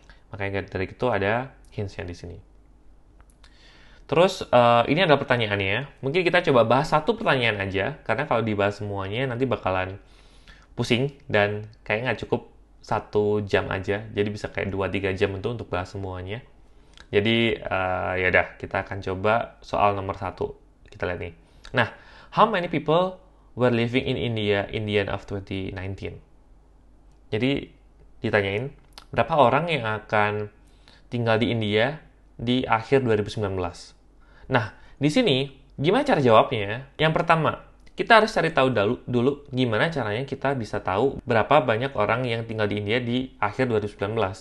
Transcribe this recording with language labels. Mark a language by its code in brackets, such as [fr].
[id] Makanya dari itu ada hints-nya di sini. Terus ini adalah pertanyaannya. Mungkin kita coba bahas satu pertanyaan aja, karena kalau dibahas semuanya nanti bakalan pusing dan kayak nggak cukup 1 jam aja. Jadi bisa kayak 2-3 jam itu untuk bahas semuanya. Jadi ya udah kita akan coba soal nomor 1. Kita lihat nih. Nah, [en] how many people were living in India in the end of 2019? [id] Jadi ditanyain berapa orang yang akan tinggal di India di akhir 2019. Nah, di sini gimana cara jawabnya? Yang pertama, kita harus cari tahu dulu gimana caranya kita bisa tahu berapa banyak orang yang tinggal di India di akhir 2019.